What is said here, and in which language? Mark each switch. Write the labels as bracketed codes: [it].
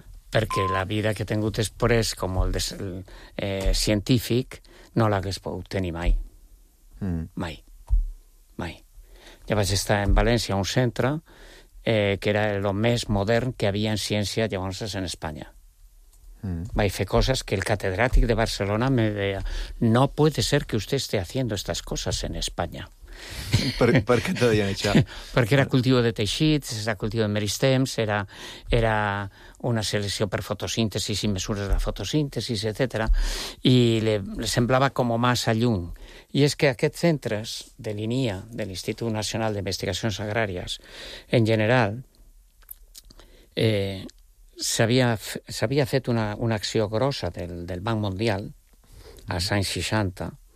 [ca] perquè la vida que he tingut després com el científic no l'hagués pogut tenir mai. Mai. Ja vaig estar en València, a un centre que era el més modern que havia en ciència llavors en Espanya. Vaig fer coses que el catedràtic de Barcelona me deia: [es] no puede ser que usted esté haciendo estas cosas en España. [ca] Per què te deien això? Perquè era cultiu de teixits, era cultiu de meristems, era una selecció per fotosíntesi i mesures de fotosíntesi, etc. I li semblava com massa lluny. I és que aquests centres de l'INIA, de l'Institut Nacional d'Investigacions Agràries, en general, s'havia fet una acció grossa del Banc Mundial als anys 60,